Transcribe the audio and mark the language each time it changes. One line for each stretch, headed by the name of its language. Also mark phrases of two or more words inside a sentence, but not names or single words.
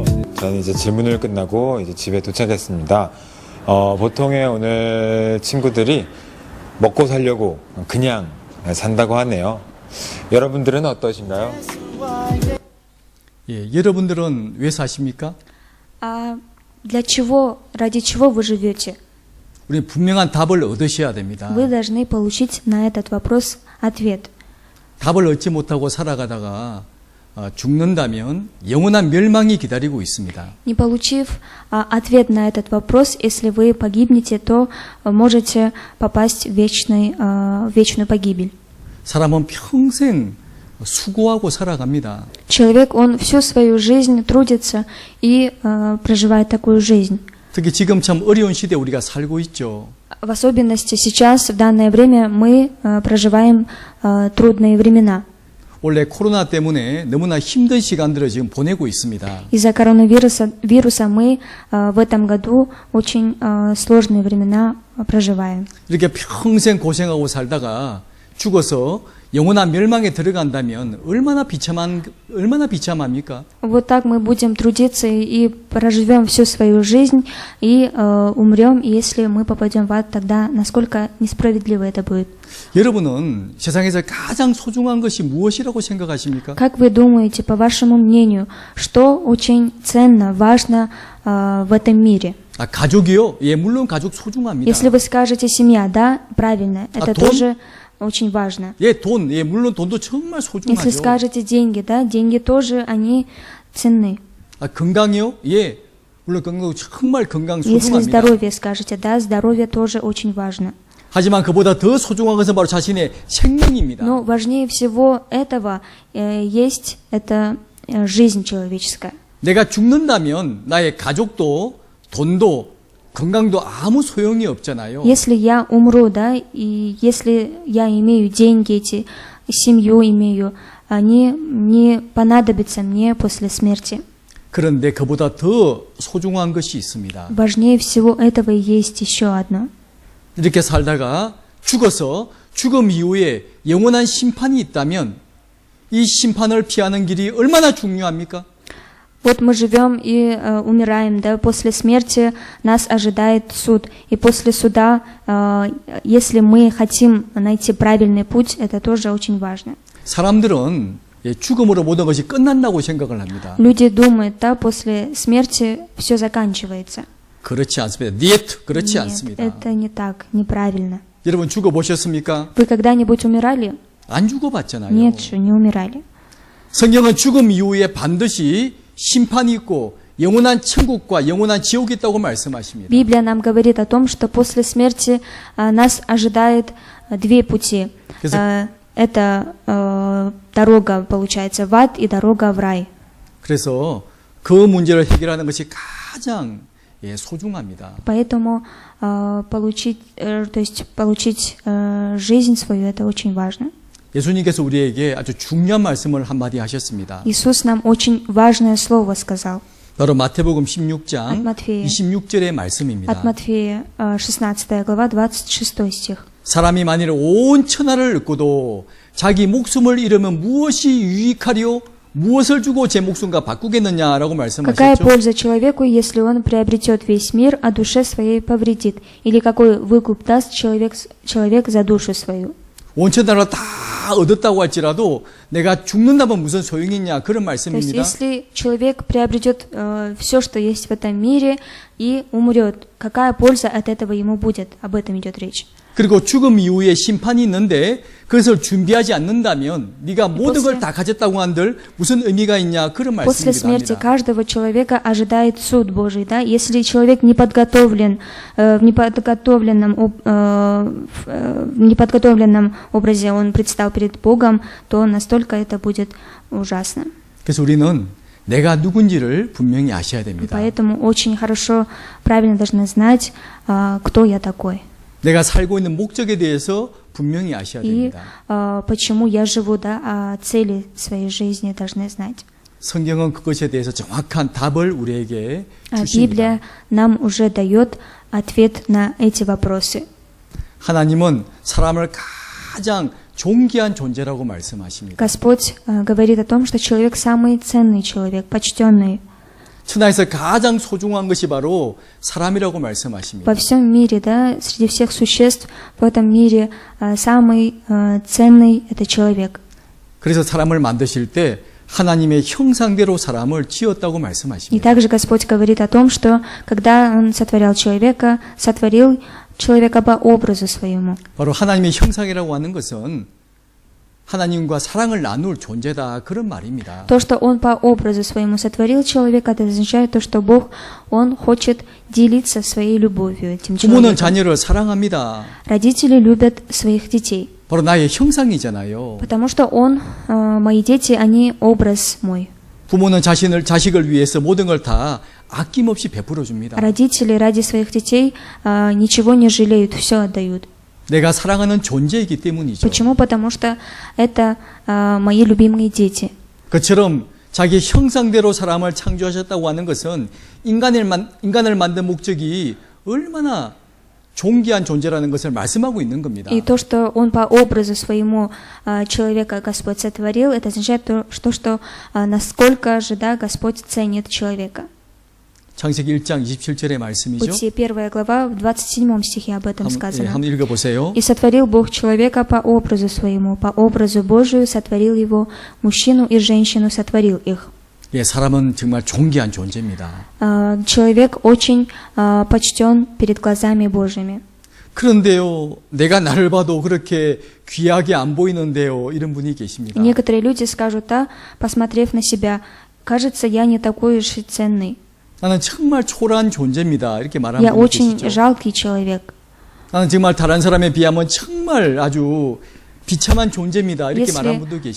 Korean: 저는 이제 질문을 끝나고 이제 집에 도착했습니다. 보통의 오늘 친구들이 먹고 살려고 그냥 산다고 하네요. 여러분들은 어떠신가요? 예, 여러분들은 왜 사십니까?
Russian: Ради чего вы живете?
Korean: 우리 분명한 답을 얻으셔야 됩니다.
Russian: Вы должны получить на этот вопрос ответ.
Korean: 답을 얻지 못하고 살아가다가 죽는다면 영원한 멸망이 기다리고 있습니다.
Russian: Не получив ответ на этот вопрос, если вы погибнете, то можете попасть в вечную погибель.
Korean: 사람은 평생 수고하고 살아갑니다.
Russian: Человек, он всю свою жизнь трудится и проживает такую жизнь.
Korean: 특히 지금 참 어려운 시대에 우리가 살고 있죠.
Russian: В особенности сейчас, в данное время, мы проживаем трудные времена.
Korean: 원래 코로나 때문에 너무나 힘든 시간들을 지금 보내고 있습니다.
Russian: Из-за коронавируса мы в этом году очень сложные времена проживаем.
Korean: 이렇게 평생 고생하고 살다가 죽어서 영원한 멸망에 들어간다면 얼마나 비참합니까?
Russian: Вот так мы будем трудиться и проживем всю свою жизнь и умрем, и если мы попадем в ад, тогда насколько несправедливо это будет.
Korean: 여러분은 세상에서 가장 소중한 것이 무엇이라고 생각하십니까?
Russian: Как вы думаете, по вашему мнению, что очень ценно, важно в этом мире?
Korean: 가족이요? 예, 물론 가족 소중합니다.
Russian: Если вы скажете семья, да, правильно, это
Korean: 돈?
Russian: тоже очень важно.
Korean: 예, 돈, 예, 물론 돈도 정말
Russian: Если
Korean: 소중하죠.
Russian: скажете деньги, да, деньги тоже, они ценны.
Korean: 건강이요? 예, 물론 건강 정말 건강
Russian: Если
Korean: 소중합니다.
Russian: здоровье скажете, да, здоровье тоже очень важно.
Korean: 하지만 그보다 더 소중한 것은 바로 자신의 생명입니다.
Russian: Но важнее всего этого есть это жизнь человеческая.
Korean: 내가 죽는다면 나의 가족도 돈도 건강도 아무 소용이 없잖아요.
Russian: Если я умру, да, и если я имею деньги эти, семью имею, они не понадобятся мне после смерти.
Korean: 그런데 그보다 더 소중한 것이 있습니다.
Russian: Важнее всего этого есть еще одно.
Korean: 이렇게 살다가 죽어서 죽음 이후에 영원한 심판이 있다면 이 심판을 피하는 길이 얼마나 중요합니까?
Russian: Вот мы живем и умираем, да, после смерти нас ожидает суд. И после суда, если мы хотим найти правильный путь, это тоже очень важно.
Korean: 사람들은 죽음으로 모든 것이 끝난다고 생각을 합니다.
Russian: Люди думают, да, после смерти все заканчивается.
Korean: 그렇지 않습니다.
Russian: Нет, 그렇지 Нет,
Korean: 않습니다.
Russian: это не так, неправильно.
Korean: 여러분 죽어보셨습니까?
Russian: Вы когда-нибудь умирали?
Korean: 안 죽어봤잖아요.
Russian: Нет, что не умирали.
Korean: 성경은 죽음 이후에 반드시 심판이 있고 영원한 천국과 영원한 지옥이 있다고 말씀하십니다.
Russian: Библия нам говорит о том, что после смерти нас ожидает две пути. Это дорога, получается, в ад и дорога в рай.
Korean: 그래서 그 문제를 해결하는 것이 가장 소중합니다.
Russian: Поэтому получить жизнь свою, это очень важно.
Korean: 예수님께서 우리에게 아주 중요한 말씀을 한마디 하셨습니다.
Russian: Иисус нам очень важное слово сказал.
Korean: 바로 마태복음 16장
Russian: От Матфея.
Korean: 26절의 말씀입니다.
Russian: От Матфея, 16 глава, 26 стих.
Korean: 사람이 만일 온 천하를 얻고도 자기 목숨을 잃으면 무엇이 유익하리요? 무엇을 주고 제 목숨과 바꾸겠느냐라고
Russian: Какая
Korean: 말씀하셨죠.
Russian: польза человеку, если он приобретет весь мир, а душе своей повредит? Или какой выкуп даст человек за душу свою?
Korean: 온 천하를 다 얻었다고 할지라도 내가 죽는다면 무슨 소용이 있냐 그런
Russian: То есть,
Korean: 말씀입니다.
Russian: если человек приобретет все, что есть в этом мире, и умрет, какая польза от этого ему будет? Об этом идет речь.
Korean: 그리고 죽음 이후에 심판이 있는데 그것을 준비하지 않는다면 네가 모든 걸 다 가졌다고 한들 무슨 의미가 있냐 그런
Russian: После смерти
Korean: 말씀입니다.
Russian: каждого человека ожидает суд Божий, да? Если человек не подготовлен в неподготовленном образе, он предстал перед Богом, то настолько это будет ужасно.
Korean: 그래서 우리는 내가 누군지를 분명히 아셔야 됩니다.
Russian: Поэтому очень хорошо, правильно должны знать, кто я такой.
Korean: 내가 살고 있는 목적에 대해서 분명히 아셔야
Russian: И
Korean: 됩니다.
Russian: почему я живу, да, о цели своей жизни должны знать.
Korean: 성경은 그것에 대해서 정확한 답을 우리에게
Russian: А
Korean: 주십니다.
Russian: Библия нам уже дает ответ на эти вопросы.
Korean: 하나님은 사람을 가장 존귀한 존재라고 말씀하십니다.
Russian: Господь говорит о том, что человек самый ценный человек, почтенный.
Korean: 천하에서 가장 소중한 것이 바로 사람이라고 말씀하십니다.
Russian: Во всем мире, да, среди всех существ в этом мире самый ценный это человек.
Korean: 그래서 사람을 만드실 때 하나님의 형상대로 사람을 지었다고
Russian: И
Korean: 말씀하십니다.
Russian: также Господь говорит о том, что когда Он сотворял человека по образу своему.
Korean: 바로 하나님의 형상이라고 하는 것은 하나님과 사랑을 나눌 존재다 그런 말입니다.
Russian: То, что Он по образу своему сотворил человека, это означает то, что Бог, Он хочет делиться своей любовью этим
Korean: 부모는
Russian: человеком.
Korean: 자녀를 사랑합니다.
Russian: Родители любят своих детей,
Korean: 바로 나의 형상이잖아요.
Russian: потому что мои дети, они образ мой.
Korean: 부모는 자식을 위해서 모든 걸 다 아낌없이 베풀어 줍니다.
Russian: Родители ради своих детей ничего не жалеют, все отдают.
Korean: 내가 사랑하는 존재이기 때문이죠.
Russian: Почему? Потому что это мои любимые дети.
Korean: 그처럼 자기 형상대로 사람을 창조하셨다고 하는 것은 인간을 만든 목적이 얼마나 존귀한 존재라는 것을 말씀하고 있는 겁니다.
Russian: И то, что Он по образу своему человека Господь сотворил, это означает что насколько же Господь ценит человека.
Korean: 창세기 1장 27절의 말씀이죠.
Russian: Бытие 1 глава, в 27 стихе об этом сказано.
Korean: 한번 읽어보세요.
Russian: «И сотворил Бог человека по образу своему, по образу Божию сотворил его, мужчину и женщину сотворил их».
Korean: 예, 사람은 정말 존귀한 존재입니다.
Russian: Человек очень почтен перед глазами Божьими.
Korean: 그런데요, 내가 나를 봐도 그렇게 귀하게 안 보이는데요, 이런 분이 계십니다.
Russian: Некоторые люди скажут, посмотрев на себя, кажется, я не такой уж и ценный.
Korean: 나는 정말 초라한 존재입니다. 이렇게 말하는
Russian: Я
Korean: 분이
Russian: очень
Korean: 계시죠.
Russian: жалкий человек.
Korean: 나는 정말 다른 사람에 비하면 정말 아주 비참한 존재입니다. 이렇게 말하는 분도
Russian: Если